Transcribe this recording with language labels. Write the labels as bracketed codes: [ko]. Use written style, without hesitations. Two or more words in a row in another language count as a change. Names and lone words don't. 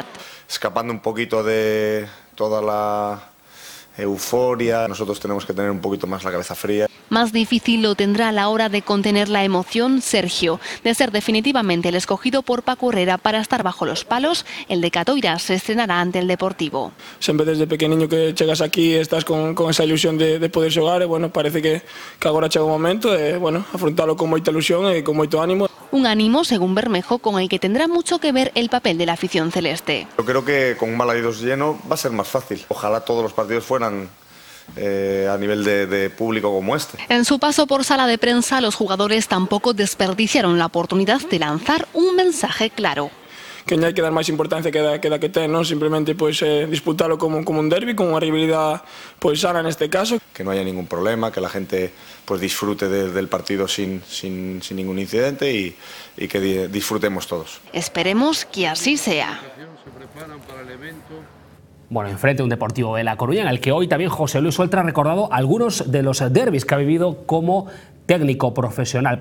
[es] Escapando un poquito de toda la euforia, nosotros tenemos que tener un poquito más la cabeza fría. Más difícil lo tendrá a la hora de contener la emoción Sergio. De ser definitivamente el escogido por Paco Herrera para estar bajo los palos, el de Catoira se estrenará ante el Deportivo. [gl] Sempre desde pequeniño que chegas aquí estás con esa ilusión de poder xogar, e bueno, parece que agora chega o momento de bueno, afrontalo con moita ilusión e con moito ánimo. [es] Un ánimo, según Bermejo, con el que tendrá mucho que ver el papel de la afición celeste. Yo creo que con un Balaídos lleno va a ser más fácil. Ojalá todos los partidos fueran a nivel de público como este. En su paso por sala de prensa, los jugadores tampoco desperdiciaron la oportunidad de lanzar un mensaje claro. [gl] Que non hai que dar máis importancia que que ten, non? Simplemente pues, disputalo como un derbi, con unha rivalidad pues, sana neste caso. [es] Que no haya ningún problema, que la gente pues, disfrute del partido sin ningún incidente y que disfrutemos todos. Esperemos que así sea. Bueno, enfrente un Deportivo de La Coruña, en el que hoy también José Luis Oltra ha recordado algunos de los derbis que ha vivido como técnico profesional.